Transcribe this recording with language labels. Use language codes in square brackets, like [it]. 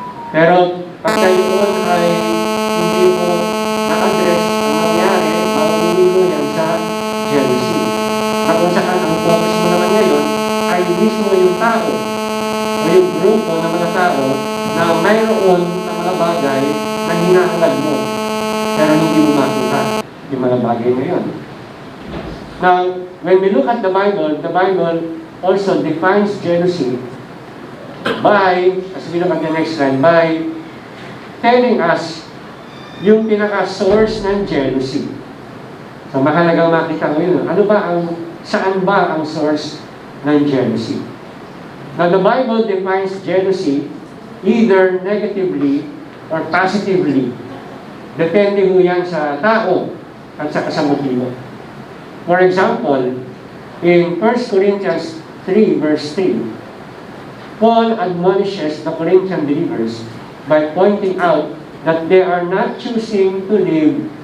[tl] Pero, pagka yun ay hindi mo na-address ang nangyari, mauuwi yan sa jealousy. Na kung saan ang focus mo naman ngayon ay mismo yung tao o yung grupo ng mga tao na mayroon ng mga bagay na hinahangad mo pero hindi mo makuha yung mga bagay na yun. [en] Now, when we look at the Bible also defines jealousy by, as we look at the next slide, by telling us [tl] yung pinaka-source ng jealousy. So, mahalagang makita ko yun. Saan ba ang source ng jealousy? [en] Now, the Bible defines jealousy either negatively or positively. [tl] Depende ho yan sa tao at sa motibo. [en] For example, in 1 Corinthians 3 verse 3, Paul admonishes the Corinthian believers by pointing out that they are not choosing to live